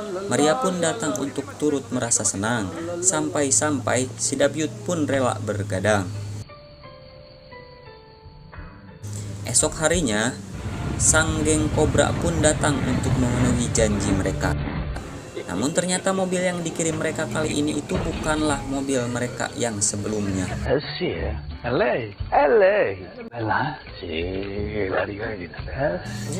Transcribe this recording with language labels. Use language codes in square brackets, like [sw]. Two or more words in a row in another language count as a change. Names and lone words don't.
[id] Maria pun datang untuk turut merasa senang. Sampai-sampai si Dabyut pun rela bergadang. Esok harinya, sang geng Cobra pun datang untuk memenuhi janji mereka. Namun ternyata mobil yang dikirim mereka kali ini itu bukanlah mobil mereka yang sebelumnya. [it] Sì, è lei. È lei. Bella? Sì, la rivedi. Sì.